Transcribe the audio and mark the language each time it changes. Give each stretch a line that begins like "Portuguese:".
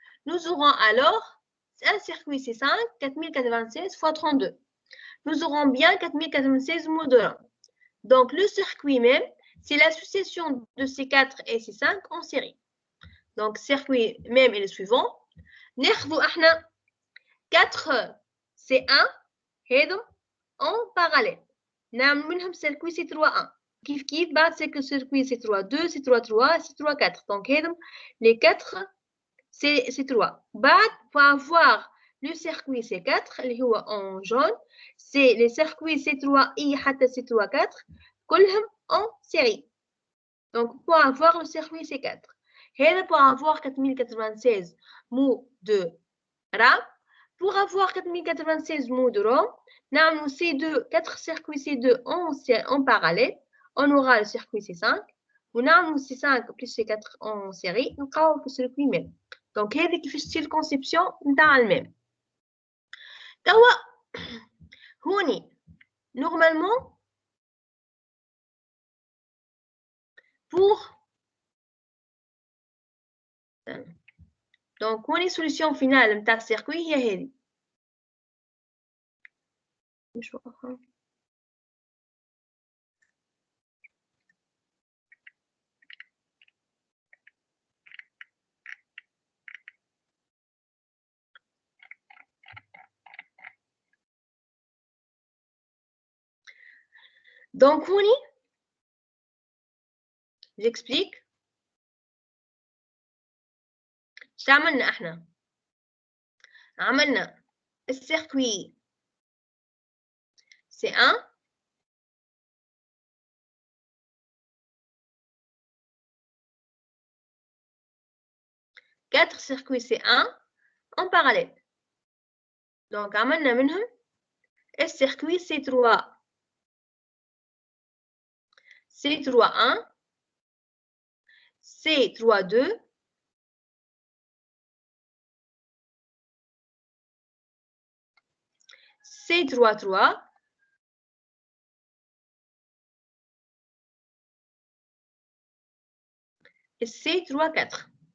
French: Nous aurons alors un circuit C5, 4096 x 32. Nous aurons bien 4096 mots de ROM. Donc, le circuit même, c'est l'association de C4 et C5 en série. Donc, circuit même est le suivant.
Arabic: ناخذوا احنا 4 C1 هذم
French: en parallèle.
Arabic: نعمل منهم circuit C3 1. كيف بعد circuit C3 2, C3 3, C3 4.
French: Donc,
Arabic: هذم
French: les 4 C3. بعد, pour avoir le circuit C4
Arabic: اللي هو
French: en jaune, c'est les circuits C3I حتى C3 4
Arabic: كلهم
French: en série. Donc, pour avoir le circuit C4.
Arabic: هذا
French: pour avoir 4096 mots de RAM. Pour avoir 4096 mots de ROM,
Arabic: نعمل
French: C2, 4 circuits C2 en parallèle. On aura le circuit C5.
Arabic: ونعمل
French: C5 plus C4 en série.
Arabic: نلقاو في السيركوي même.
French: Donc,
Arabic: هذه كيفاش تصير الكونسيبسيون نتاع الميم. توا هوني
French: normalement pour donc
Arabic: هوني
French: solution finale
Arabic: نتاع السيركوي هي هذه.
French: Donc,
Arabic: هوني
French: j'explique.
Arabic: شو عملنا احنا؟ عملنا السيركوي C1
French: 4 circuits C1 en parallèle. Donc,
Arabic: عملنا منهم السيركوي C3 C3 1 C3 2 C3 3 et C3 4.